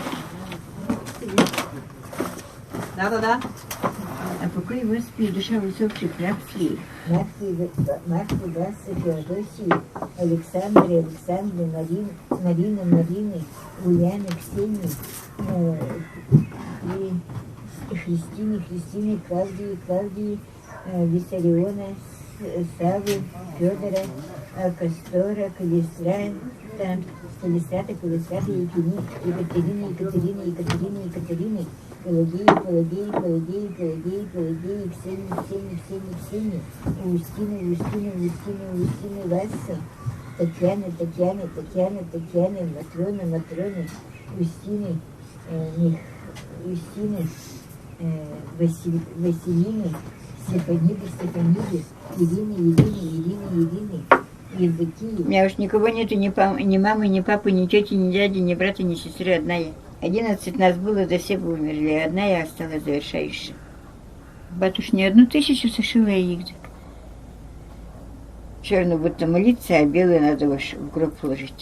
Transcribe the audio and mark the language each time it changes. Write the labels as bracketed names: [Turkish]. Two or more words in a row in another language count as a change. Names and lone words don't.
[Russian] Да-да-да. А покой Господи, душа усопших раб своих. Марфы, Васы, Феодосии, Александре, Александре, Марины, Ульяны, Ксении, и Христине, Клавдии, Виссариона, Савы, Федора, Кастора, Калистрата, Екатерины, Пелагеи, Ксении, Устины, Васы, Татьяны, Матроны, Устины, Василины, Стефаниды, Ирины, Евдокии. У меня уж никого нету, ни мамы, ни папы, ни тети, ни дяди, ни брата, ни сестры, одна я. 11 нас было, да все бы умерли, а одна я осталась завершающая. Батюш не 1000 сошила я их. Черную будто молиться, а белую надо в гроб положить.